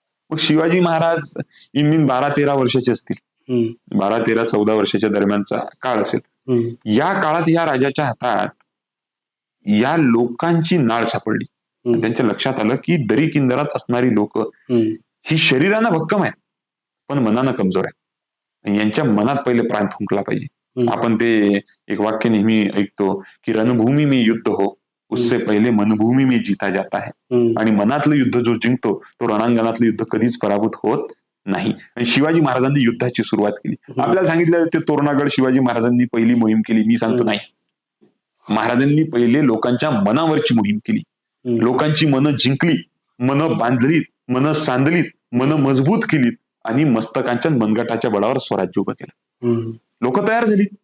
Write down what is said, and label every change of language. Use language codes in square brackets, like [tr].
[mr] मग शिवाजी महाराज इन 12-13 वर्षाचे असतील, 12-13-14 वर्षाच्या दरम्यानचा काळ असेल. या काळात या राजाच्या हातात या लोकांची नाळ सापडली. त्यांच्या लक्षात आलं की दरी किंदरात असणारी लोक ही शरीरानं भक्कम आहेत पण मनानं कमजोर आहे. यांच्या मनात पहिले प्राण फुंकला पाहिजे. आपण ते एक वाक्य नेहमी ऐकतो की [hi] रणभूमी में युद्ध हो उससे पहिले मनभूमी में जीता जाता है. [mr] आणि मनातलं युद्ध जो जिंकतो तो रणांगणातलं युद्ध कधीच पराभूत होत नाही. आणि शिवाजी महाराजांनी युद्धाची सुरुवात केली. आपल्याला सांगितलं ते तोरणागड शिवाजी महाराजांनी पहिली मोहीम केली. मी सांगतो नाही, महाराजांनी पहिले लोकांच्या मनावरची मोहीम केली. लोकांची मनं जिंकली, मनं बांधलीत, मनं सांधलीत, मनं मजबूत केलीत आणि मस्तकांच्या मनगटाच्या बळावर स्वराज्य उभं केलं. लोक तयार झाली.